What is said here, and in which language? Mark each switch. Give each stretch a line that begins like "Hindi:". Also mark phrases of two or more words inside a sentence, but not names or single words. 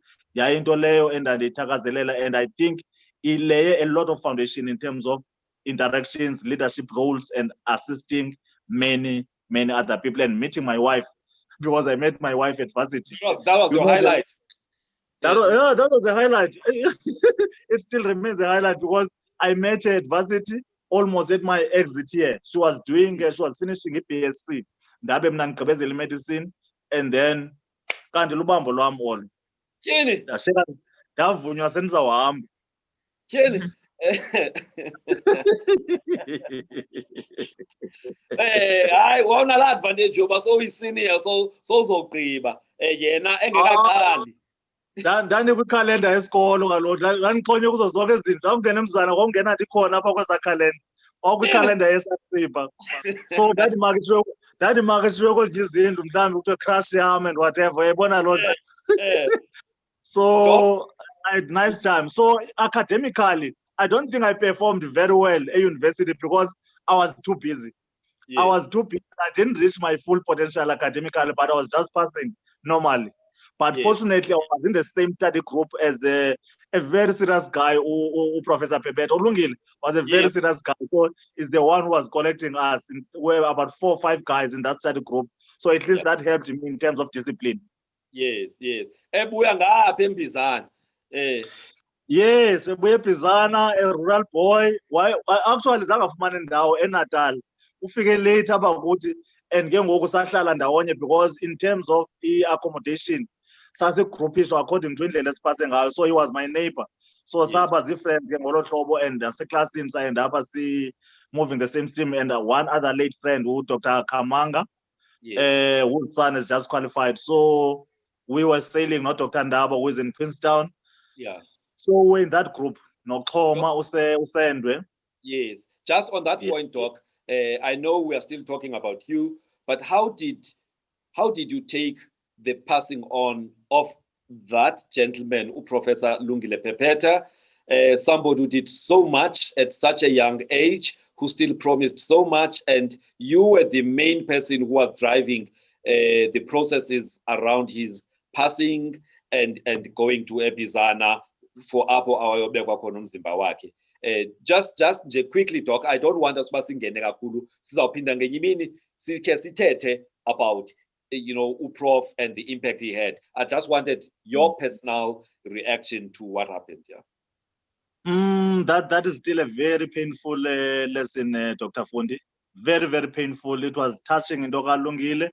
English: And I think it lay a lot of foundation in terms of interactions, leadership roles, and assisting many other people, and meeting my wife, because I met my wife at varsity. That was your highlight. That was the highlight. It still remains a highlight because I met her at varsity almost at my exit year. She was finishing a BSc.
Xhosa: Ndabe mna ngigqibezela medicine,
English: and then
Xhosa: kanti lubambo lwam olo. Tyhini. Ndavunywa sendizawuhamba. Tyhini. Hayi wona la advantage yoba sowuyisenior so uzogqiba yena engekaqali. Ndandikwikalenda yesikolo kaloku ndandixhonye kuzo zonke izinto. Ndakungena emzana kwakungena ndikhona apha kweza khalenda. Kwakukwikalenda yeSASIPA. So ndandimakishiwe kwezinye izindlu mhlawumbi kuthiwe crush yam
English: and whatever.
Xhosa: Uyayibona loo nto.
English: So I had nice time. So academically, I don't think I performed very well at university because I was too busy. I was too busy. I didn't reach my full potential academically, but I was just passing normally. But fortunately, I was in the same study group as a very serious guy, Professor Pebet Olungile was a very serious guy. So he's the one who was collecting us. We were about 4 or 5 guys in that study group. So at least that helped me in terms of discipline. Yes.
Xhosa: Ebuya ngapha eMbizana. Yes, ebuya eBizana,
English: a rural boy. Why actually
Xhosa: zangafumana indawo eNatal. Ufike late apha kuthi, and ke ngoku sahlala ndawonye
English: because in terms of accommodation
Xhosa: sasigroupisha
English: according to
Xhosa: indlela esipase ngayo.
English: So he was my neighbor. So
Xhosa: saba zifriends ke ngolo hlobo,
English: and
Xhosa: aseclassini sayenda apha
English: moving the same stream, and one other late friend who Dr. Kamanga, whose son is just qualified. So we were sailing, not Dr. Ndaba, who is in Queenstown. Yeah. So we're in that group. Noxhoma Usendwe. Yes. Just on that point, Doc, I know we are still talking about you, but how did you take the passing on of that gentleman, Professor Lungile Pepeta, somebody who did so much at such a young age, who still promised so much, and you were the main person who was driving the processes around his passing and going to eBizana for
Xhosa: apho awayobekwa khona umzimba wakhe.
English: Just quickly, Doc, I don't want us
Xhosa: singene kakhulu, sizawuphinda ngenye imini sikhe sithethe
English: about Prof and the impact he had. I just wanted your personal reaction to what happened. That is still a very painful lesson, Dr. Fundi. Very, very painful. It was touching in Dr. Lungile.